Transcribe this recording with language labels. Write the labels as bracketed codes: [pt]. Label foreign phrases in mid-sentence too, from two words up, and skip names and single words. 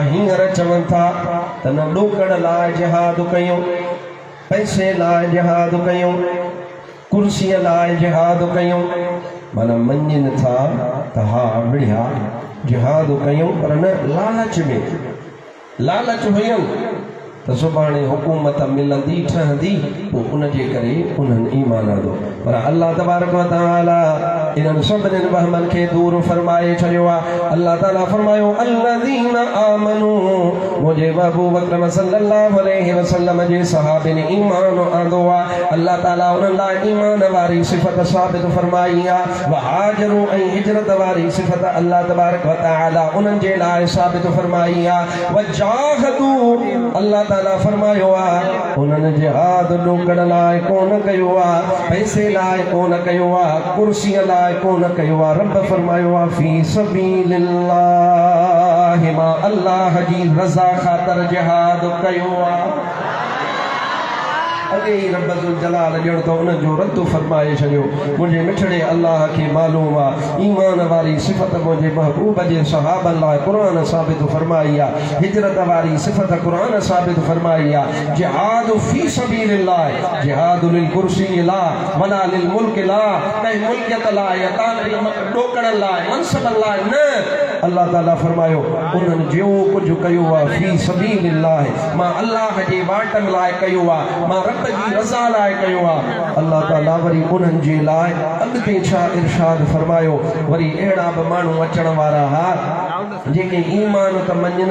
[sd] हींअर चवनि था त न ॾोकड़ लाइ जिहाद कयूं पैसे लाइ जिहाद कयूं कुर्सीअ लाइ जिहाद कयूं माना मञनि था त हा बढ़िया जिहाद कयूं पर न लालच में लालच हुयनि त सुभाणे हुकूमत मिलंदी ठहंदी पोइ उनजे करे उन्हनि ईमान आंदो पर [ar] الله تبارك وتعالى [sd] इन्हनि सभिनीनि वहमनि खे दूर फरमाए छॾियो आहे अल्लाह ताला फरमायो [ar] الذين آمنوا [sd] मुंहिंजे महबूब अकरम [ar] صلى الله عليه وسلم [sd] जे सहाबनि ईमान आंदो आहे अल्लाह ताला उन्हनि लाइ ईमान वारी सिफ़त साबित फरमाई आहे वहाजरू ऐं हिजरत वारी सिफ़त [ar] الله تبارك وتعالى [sd] उन्हनि जे लाइ साबित फरमाई आहे वजाहदू अल्लाह ताला फरमायो आहे उन्हनि जिहाद ॾोकड़ लाइ कोन कयो आहे पैसे लाइ कोन कयो आहे कुर्सीअ लाइ कोन कयो आहे रब फरमायो आहे [ar] في سبيل الله [sd] मां अल्लाह जी रज़ा ख़ातिर जिहाद कयो आहे अॻे ई [ar] رب ذو الجلال [sd] ॼण त उन जो रद्द फरमाए छॾियो मुंहिंजे मिठड़े अल्लाह खे मालूम आहे ईमान वारी सिफ़त मुंहिंजे महबूब जे सहाबनि लाइ क़ुरान साबित फरमाई आहे हिजरत वारी सिफ़त क़ुरान साबित फरमाई आहे [ar] جهاد في سبيل الله جهاد للكرسي لا ولا للملك لا [sd] कंहिं मुल्कियत लाइ ॾोकड़ लाइ मनसब लाइ न अल्लाह ताला फरमायो उन्हनि जो कुझु कयो आहे [ar] في سبيل الله [sd] मां अल्लाह जे वाटनि लाइ कयो आहे मां रब जी रज़ा लाइ कयो आहे अल्लाह ताला वरी उन्हनि जे लाइ अॻिते छा इरशाद फरमायो वरी अहिड़ा बि माण्हू अचण वारा हा जेके ईमान त मञनि